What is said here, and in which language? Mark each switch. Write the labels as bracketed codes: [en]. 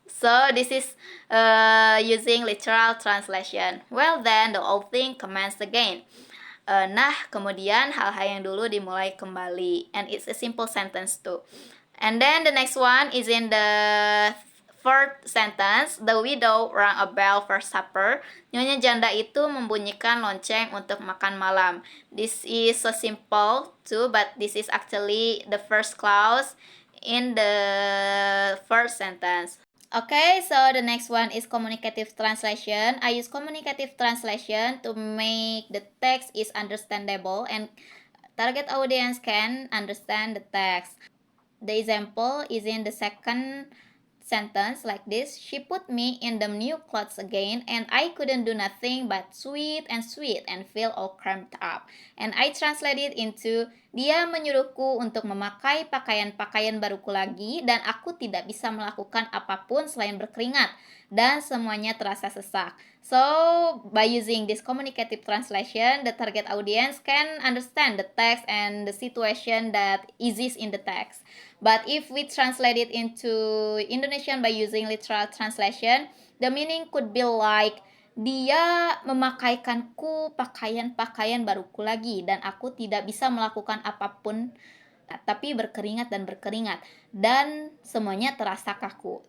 [en] So this is using literal translation. Well then, the old thing commenced again. [id] Nah, kemudian hal-hal yang dulu dimulai kembali. [en] And it's a simple sentence too. And then the next one is in the fourth sentence. The widow rang a bell for supper. [id] Nyonya janda itu membunyikan lonceng untuk makan malam. [en] This is so simple too, but this is actually the first clause in the first sentence. Okay, so the next one is communicative translation. I use communicative translation to make the text is understandable and target audience can understand the text. The example is in the second sentence like this. She put me in the new clothes again and I couldn't do nothing but sweat and feel all cramped up. And I translate it into, [id] dia menyuruhku untuk memakai pakaian-pakaian baruku lagi dan aku tidak bisa melakukan apapun selain berkeringat dan semuanya terasa sesak. [en] So, by using this communicative translation, the target audience can understand the text and the situation that exists in the text. But if we translate it into Indonesian by using literal translation, the meaning could be like, [id] dia memakaikanku pakaian-pakaian baruku lagi dan aku tidak bisa melakukan apapun tapi berkeringat dan semuanya terasa kaku.